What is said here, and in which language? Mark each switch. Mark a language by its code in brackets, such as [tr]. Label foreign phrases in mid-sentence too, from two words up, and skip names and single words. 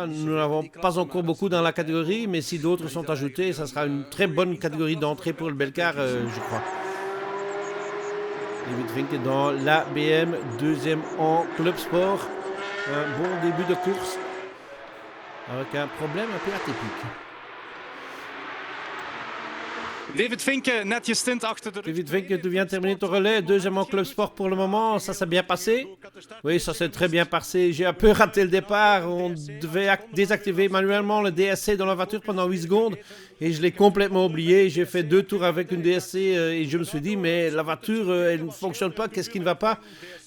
[fr] Nous n'avons pas encore beaucoup dans la catégorie, mais si d'autres sont ajoutés, ça sera une très bonne catégorie d'entrée pour le Belcar, je crois. David Vink dans la BM, deuxième en Club Sport. Un bon début de course avec un problème un peu atypique. [nl] David Vink, net je stint achter de... [fr] David Vink, tu viens de terminer ton relais, deuxième en Club Sport pour le moment, ça s'est bien passé? Oui, ça s'est très bien passé, j'ai un peu raté le départ, on devait désactiver manuellement le DSC dans la voiture pendant 8 secondes et je l'ai complètement oublié, j'ai fait 2 tours avec une DSC et je me suis dit mais la voiture elle ne fonctionne pas, qu'est-ce qui ne va pas?